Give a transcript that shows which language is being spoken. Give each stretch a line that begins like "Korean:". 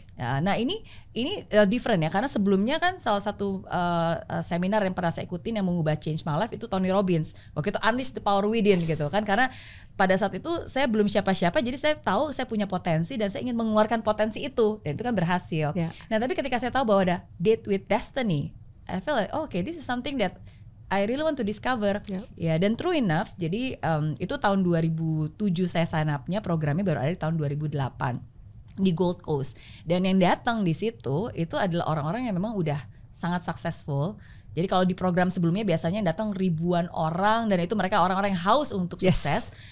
Indonesian: Nah ini different ya, karena sebelumnya kan salah satu seminar yang pernah saya ikutin yang mengubah
English: change my life
Indonesian: itu Tony Robbins. Waktu itu Unleash the Power Within gitu kan, karena pada saat itu saya belum siapa-siapa, jadi saya tahu saya punya potensi dan saya ingin mengeluarkan potensi itu, dan itu kan berhasil. Nah tapi ketika saya tahu bahwa ada
English: Date with Destiny, I feel like okay, this is something that I really want to discover.
Indonesian: Ya, dan true enough, jadi itu tahun 2007 saya sign up-nya, programnya baru ada di tahun 2008 di Gold Coast. Dan yang datang di situ itu adalah orang-orang yang memang udah sangat successful. Jadi kalau di program sebelumnya biasanya datang ribuan orang dan itu mereka orang-orang yang haus untuk sukses.